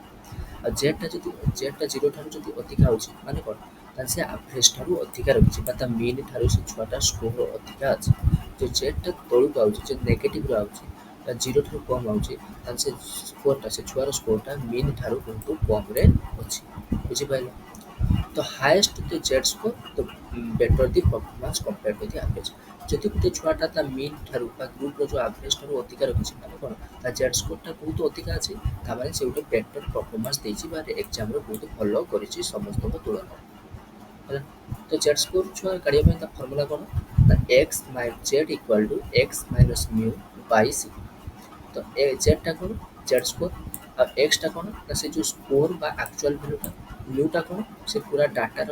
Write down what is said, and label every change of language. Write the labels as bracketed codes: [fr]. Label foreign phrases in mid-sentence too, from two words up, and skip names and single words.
[or] ଆଉ ଜେଡ୍ଟା 0 ଠାରୁ ଯଦି ଅଧିକା ହେଉଛି ମାନେ କ'ଣ ତାହେଲେ ସେ ଆଭରେଜ୍ ଠାରୁ ଅଧିକା ରଖିଛି ବା ତା ମିନ୍ ଠାରୁ ସେ ଛୁଆଟା ସ୍କୋର୍ ଅଧିକା ଅଛି। ଯେଉଁ ଜେଡ୍ଟା ତଳକୁ ଆଉଛି ଯଦି ନେଗେଟିଭ୍ରେ ଆଉଛି ବା 0 ଠାରୁ କମ୍ ଆଉଛି ତାହେଲେ ସେ ଛୁଆର ସ୍କୋର୍ଟା ମିନ୍ ଠାରୁ ବହୁତ କମ୍ରେ ଅଛି ବୁଝିପାରିଲ। [en] ତ highest the Z score the better the performance compared to the average [or] ଯଦି ଗୋଟେ ଛୁଆଟା ତା ମିନ୍ ଠାରୁ ବା ଗ୍ରୁପର ଯେଉଁ ଆଭରେଜ ଠାରୁ ଅଧିକା ରଖିଛି ମାନେ କ'ଣ ତା [en] Z scoreଟା [or] ବହୁତ ଅଧିକା ଅଛି ତାମାନେ ସେ ଗୋଟେ [en] better performance [or] ଦେଇଛି ବା ଏକ୍ଜାମରେ ବହୁତ ଭଲ କରିଛି ସମସ୍ତଙ୍କ ତୁଳନାରେ ହେଲା ତ [en] Z score [or] ଛୁଆ କାଢ଼ିବା ପାଇଁ ତା ଫର୍ମୁଲା କ'ଣ ନା [en] x Z equal to x minus mu by c [or] ତ ଜେଡ୍ଟା କ'ଣ [en] Z score [or] ଆଉ ଏକ୍ସଟା କ'ଣ ନା ସେ ଯେଉଁ ସ୍କୋର ବା [en] actual valueଟା [or] ମ୍ୟୁଟା କ'ଣ ସେ ପୁରା ଡାଟାର